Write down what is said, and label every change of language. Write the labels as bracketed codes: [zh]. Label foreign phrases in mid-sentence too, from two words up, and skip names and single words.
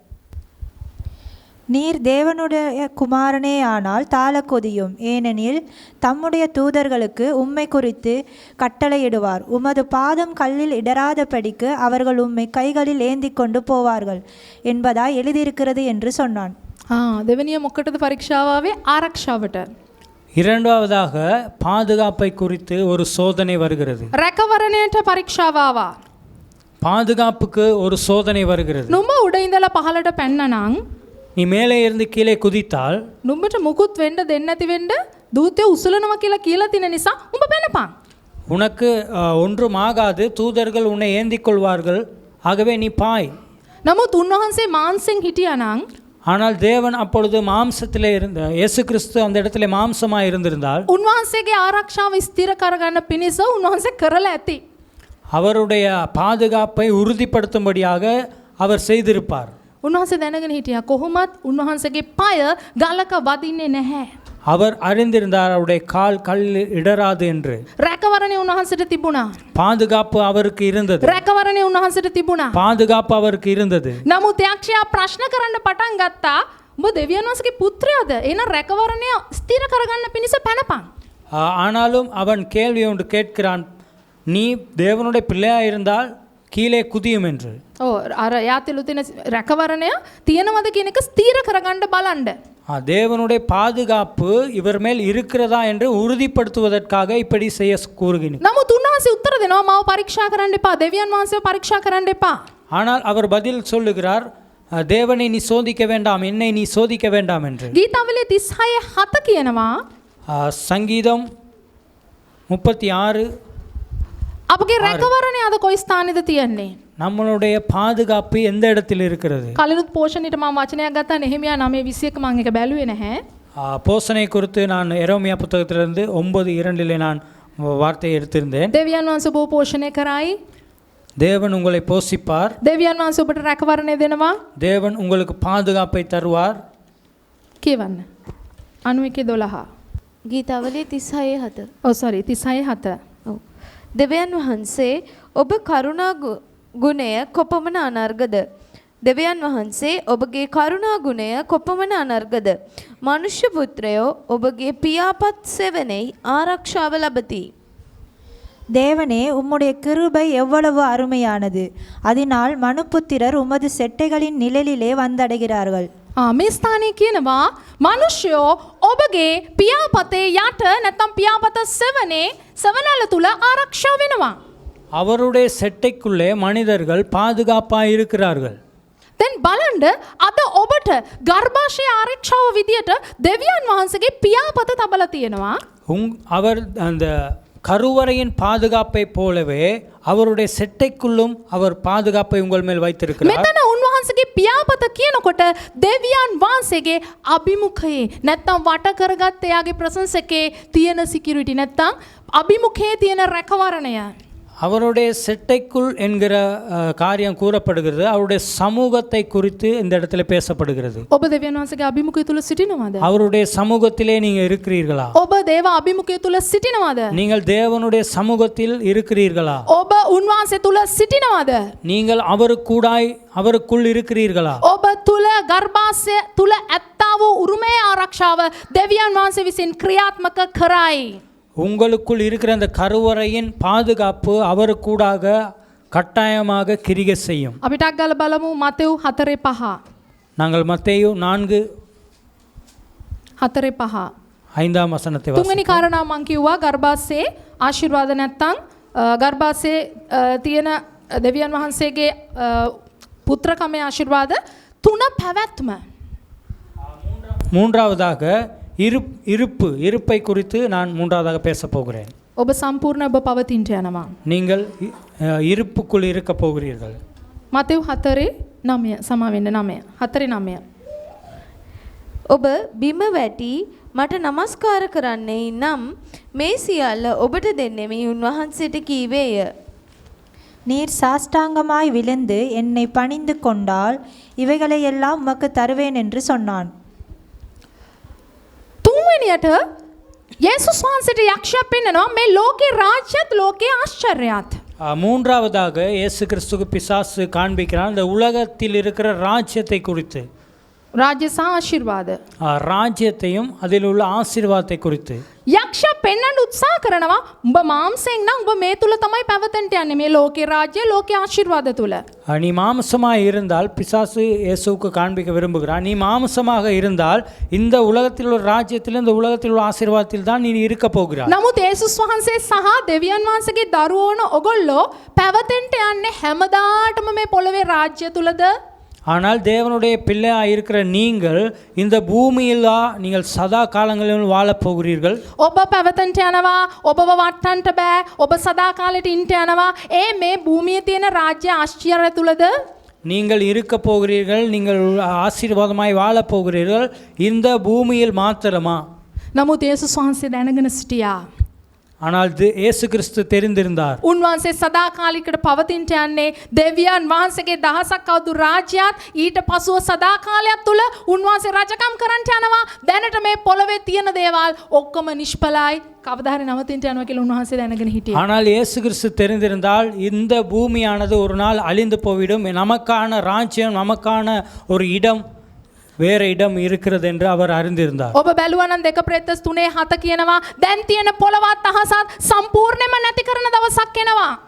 [ta] நீர் தேவனுடைய குமாரனே ஆனால் தாழ கொதியும், ஏனெனில் தம்முடைய தூதர்களுக்கு உம்மை குறித்து கட்டளையிடுவார். உமது பாதம் கல்லில் இடராதபடிக்கு அவர்கள் உம்மை கைகளில் ஏந்தி கொண்டு போவார்கள் என்பதாய் எழுதியிருக்கிறது என்று சொன்னான். [si] දෙවනිය මොකටද පරීක්ෂාව ආවේ? ආරක්ෂාවට. [ta] இரண்டாவதாக பாதுகாப்பை குறித்து ஒரு சோதனை வருகிறது. [si] රැකවරණයට පරීක්ෂාව ආවා. [ta] பாதுகாப்புக்கு ஒரு சோதனை வருகிறது. [si] නුඹ උඩ ඉඳලා පහළට පැන්නනම් [ta] நீ மேலே இருந்து கீழே குதித்தால் [si] නුඹට මුකුත් වෙන්න දෙන්නේ නැති වෙන්න දූතයෝ උසලනවා කියලා තියෙන නිසා උඹ පැනපන්. [ta] உனக்கு ஒன்றும் ஆகாது, தூதர்கள் உன்னை ஏந்திக் கொள்வார்கள், ஆகவே நீ பாய். [si] නමුත් උන්වහන්සේ මාංශෙන් හිටියානම් [ta] ஆனால் தேவன் அப்பொழுது மாம்சத்திலே இருந்த இயேசு கிறிஸ்து அந்த இடத்துல மாம்சமாக இருந்திருந்தால் [si] උන්වහන්සේගේ ආරක්ෂාව ස්ථිර කරගන්න පිණිස උන්වහන්සේ කරලා ඇති. [ta] அவருடைய பாதுகாப்பை உறுதிப்படுத்தும்படியாக அவர் செய்திருப்பார். [si] උන්වහන්සේ දැනගෙන හිටියා කොහොමත් උන්වහන්සේගේ පය ගලක වදින්නේ නැහැ. [ta] அவர் அறிந்திருந்தார் அவருடைய கால் கல்லில் இடராது என்று. [si] රැකවරණේ උන්වහන්සේට තිබුණා. [ta] பாதுகாப்பு அவருக்கு இருந்தது. [si] රැකවරණේ උන්වහන්සේට තිබුණා. [ta] பாதுகாப்பு அவருக்கு இருந்தது. [si] නමුත් යක්ෂයා ප්‍රශ්න කරන්න පටන් ගත්තා. උඹ දෙවියන් වහන්සේගේ පුත්‍රයාද? එහෙනම් රැකවරණය ස්ථිර කරගන්න පිණිස පැනපන්. [ta] ஆனாலும் அவன் கேள்வி ஒன்று கேட்கிறான், நீ தேவனுடைய பிள்ளையா இருந்தால் கீழே குதியும் என்று. [si] අර යාතිලු තියෙන රැකවරණය තියෙනවද කියන එක ස්ථිර කරගන්න බලන්න. [ta] தேவனுடைய பாதுகாப்பு இவர் மேல் இருக்கிறதா என்று உறுதிப்படுத்துவதற்காக இப்படி செய்ய கூறுகிறார். [si] නමුත් උන්වහන්සේ උත්තර දෙනවා මාව පරීක්ෂා කරන්න එපා. දෙවියන් වහන්සේව පරීක්ෂා කරන්න එපා. [ta] ஆனால் அவர் பதில் சொல்லுகிறார், தேவனை நீ சோதிக்க வேண்டாம், என்னை நீ சோதிக்க வேண்டாம் என்று. [si] ගීතාවලිය 36:7 කියනවා [ta] சங்கீதம் 36 [si] අපගේ රැකවරණය අද කොයි ස්ථානෙද තියෙන්නේ? [ta] நம்மளுடைய பாதுகாப்பு எந்த இடத்தில் இருக்கிறது? [si] කලිනුත් පෝෂණයට මම වචනයක් ගත්තා නෙහෙමියා 9:21 මම එක බැලුවේ නැහැ. [ta] போசனை குறித்து நான் எரேமியா புத்தகத்திலிருந்து 9:2 நான் வார்த்தையை எடுத்திருந்தேன். [si] දෙවියන් වහන්සේ ඔබව පෝෂණය කරයි. [ta] தேவன் உங்களை போஷிப்பார். [si] දෙවියන් වහන්සේ ඔබට රැකවරණය දෙනවා. [ta] தேவன் உங்களுக்கு பாதுகாப்பை தருவார். [si] කියවන්න. 91:12. ගීතාවලිය 36:7. sorry 36:7. ඔව්. දෙවියන් වහන්සේ ඔබ කරුණා ගුණය කොපමණ අනර්ගද? දෙවියන් වහන්සේ ඔබගේ කරුණා ගුණය කොපමණ අනර්ගද? මනුෂ්‍ය පුත්‍රයෝ ඔබගේ පියාපත් සෙවණෙහි ආරක්ෂාව ලබති. [ta] தேவனே, உம்முடைய கிருபை எவ்வளவு அருமையானது! அதனால் மனுப்புத்திரர் உமது செட்டைகளின் நிழலிலே வந்தடைகிறார்கள். [si] මේ ස්ථානයේ කියනවා මිනිස්සුયો ඔබගේ පියාපතේ යට නැත්නම් පියාපත සෙවණැල්ල තුල ආරක්ෂා වෙනවා. [ta] அவருடைய செட்டைக்குள்ளே மனிதர்கள் பாதுகாப்பாக இருக்கிறார்கள். [si] දැන් බලන්න අද ඔබට ගර්භාෂය ආරක්ෂාව විදියට දෙවියන් වහන්සේගේ පියාපත තබලා තියෙනවා. [ta] அவர் அந்த கருவறையின் பாதுகாப்பை போலவே அவருடைய செட்டைக்குள்ளும் அவர் பாதுகாப்பை உங்கள் மேல் வைத்திருக்கிறார். [si] මෙතන උන්වහන්සේගේ පියාපත කියනකොට දෙවියන් වහන්සේගේ අභිමුඛයේ නැත්නම් වට කරගත් එයාගේ ප්‍රසන්සකේ තියෙන සිකියුරිටි නැත්නම් අභිමුඛයේ තියෙන රැකවරණය. [ta] அவருடைய செட்டைக்குள் என்கிற காரியம் கூறப்படுகிறது. அவருடைய சமூகத்தை குறித்து இந்த இடத்துல பேசப்படுகிறது. [si] ඔබ දෙවියන් වහන්සේගේ අභිමුඛය තුල සිටිනවද? [ta] அவருடைய சமூகத்திலே நீங்க இருக்கிறீர்களா? [si] ඔබ දේව අභිමුඛය තුල සිටිනවද? [ta] நீங்கள் தேவனுடைய சமூகத்தில் இருக்கிறீர்களா? [si] ඔබ උන්වහන්සේ තුල සිටිනවද? [ta] நீங்கள் அவருக்குள் இருக்கிறீர்களா? [si] ඔබ තුල ගර්භාෂය තුල ඇත්තා වූ උරුමයේ ආරක්ෂාව දෙවියන් වහන්සේ විසින් ක්‍රියාත්මක කරයි. [ta] உங்களுக்குள் இருக்கிற அந்த கருவறையின் பாதுகாப்பு அவருக்கூடாக கட்டாயமாக கிரியை செய்யும். [si] අපි ටක් ගාලා බලමු මතෙව් 4:5. [ta] நாங்கள் மத்தேயு 4:5. 5 வசனத்தை [si] තුන්වෙනි කාරණාව මම කිව්වා ගර්භාෂයේ ආශිර්වාද නැත්නම් ගර්භාෂයේ තියෙන දෙවියන් වහන්සේගේ පුත්‍රකමේ ආශිර්වාද තුන පැවැත්ම. [ta] மூன்றாவதாக இருப்பை குறித்து நான் மூன்றாவதாக பேச போகிறேன். [si] ඔබ සම්පූර්ණ ඔබ පවතින්ට යනවා. [ta] நீங்கள் இருப்புக்குள் இருக்க போகிறீர்கள். [si] මතෙව් 4:9 සමා වෙන්න 9. 4:9. ඔබ බිම වැටි මට නමස්කාර කරන්නේ නම් මේ සියල්ල ඔබට දෙන්නෙමි උන්වහන්සේට කීවේය. [ta] நீர் சாஷ்டாங்கமாய் விழுந்து என்னை பணிந்து கொண்டால் இவைகளை எல்லாம் உமக்கு தருவேன் என்று சொன்னான். [si] තුන්වෙනියට යේසුස් වහන්සේට යක්ෂයා පෙන්නනවා මේ ලෝකේ රාජ්‍යත් ලෝකේ ආශ්චර්යයත්. [ta] மூன்றாவதாக இயேசு கிறிஸ்துக்கு பிசாசு காண்பிக்கிறான் இந்த உலகத்தில் இருக்கிற ராஜ்யத்தை குறித்து, [si] රාජ්‍ය සහ ආශිර්වාද. [ta] ராஜ்யத்தையும் அதில் உள்ள ஆசீர்வாதத்தை குறித்து. [si] යක්ෂයා පෙන්වන්න උත්සාහ කරනවා උඹ මාംසයෙන් නම් උඹ මේ තුල තමයි පැවතෙන්ට යන්නේ මේ ලෝකේ රාජ්‍ය ලෝකේ ආශිර්වාද තුල. [ta] நீ மாம்சமாக இருந்தால் பிசாசு இயேசுவுக்கு காண்பிக்க விரும்புகிறான். நீ மாம்சமாக இருந்தால் இந்த உலகத்தில் உள்ள ராஜ்யத்தில் இந்த உலகத்தில் உள்ள ஆசீர்வாதத்தில் தான் நீ இருக்க போகிறாய். [si] නමුත් යේසුස් වහන්සේ සහ දෙවියන් වහන්සේගේ දරුවෝන ඔගොල්ලෝ පැවතෙන්ට යන්නේ හැමදාටම මේ පොළවේ රාජ්‍ය තුලද? [ta] ஆனால் தேவனுடைய பிள்ளையாக இருக்கிற நீங்கள் இந்த பூமியில் நீங்கள் சதா காலங்களில் வாழப் போகிறீர்கள். [si] ඔබ පැවතෙන්ට යනවා ඔබව වට්ටන්න බෑ ඔබ සදා කාලෙට ඉන්න යනවා ඒ මේ භූමියේ තියෙන රාජ්‍ය ආශ්චර්ය තුලද? [ta] நீங்கள் இருக்க போகிறீர்கள், நீங்கள் ஆசீர்வாதமாய் வாழப் போகிறீர்கள் இந்த பூமியில் மாத்திரமா? [si] නමුත් යේසුස් වහන්සේ දැනගෙන සිටියා. [ta] ஆனால் இயேசு கிறிஸ்து தெரிந்திருந்தார். [si] උන්වහන්සේ සදාකාලිකට පවතින්ට යන්නේ දෙවියන් වහන්සේගේ දහසක් අවුරුදු රාජ්‍යයත් ඊට පසුව සදාකාලයක් තුල උන්වහන්සේ රජකම් කරන්නට යනවා. දැනට මේ පොළවේ තියෙන දේවල් ඔක්කොම නිෂ්ඵලයි. කවදා හරි නවතින්ට යනවා කියලා උන්වහන්සේ දැනගෙන හිටියා. [ta] ஆனால் இயேசு கிறிஸ்து தெரிந்திருந்தால் இந்த பூமியானது ஒரு நாள் அழிந்து போய்விடும், நமக்கான ராஜ்யம் நமக்கான ஒரு இடம் வேற இடம் இருக்கிறது என்று அவர் அறிந்திருந்தார். [si] ඔබ බැලුවා නම් 2 පෙත්‍රස් 3:7 කියනවා දැන් තියෙන පොළවත් අහසත් සම්පූර්ණයෙන්ම නැති කරන දවසක් එනවා.